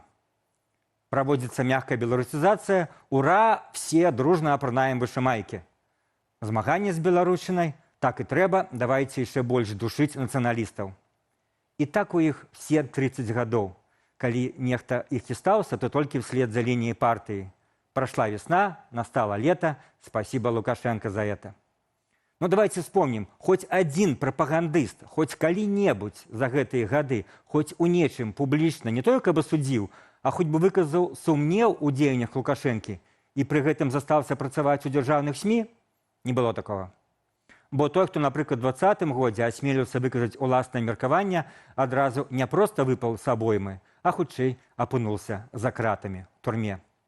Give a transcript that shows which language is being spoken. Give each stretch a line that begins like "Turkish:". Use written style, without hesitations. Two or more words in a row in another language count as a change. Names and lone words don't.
Belarusian: Праводзіцца мягкая беларусізацыя, ура, все дружна апранаем вышымайкі. Змаганне з беларушчынай, так і трэба, давайце яшчэ больш душыць нацыяналістаў. І так у іх все 30 гадоў. Калі нехта іх хістаўся, то толькі вслед за лініяй партыі.
Russian: Прошла весна, настало лето, спасибо Лукашенко за это. Ну, давайте вспомним, хоть один
Belarusian: прапагандыст, хоть калі-небудзь за гэтыя гады, хоть у нечым публічна
Russian: не только
Belarusian: бы судзіў, а хоть бы выказаў сумнеў у дзеяннях Лукашэнкі і пры гэтым застаўся працаваць у дзяржаўных СМІ,
Russian: не было такого.
Belarusian: Бо той, хто, напрыклад, у 2020 годзе асмеліўся выказаць уласнае меркаванне, адразу не проста выпаў з абоймы, а хутчэй апынуўся за кратамі ў турме.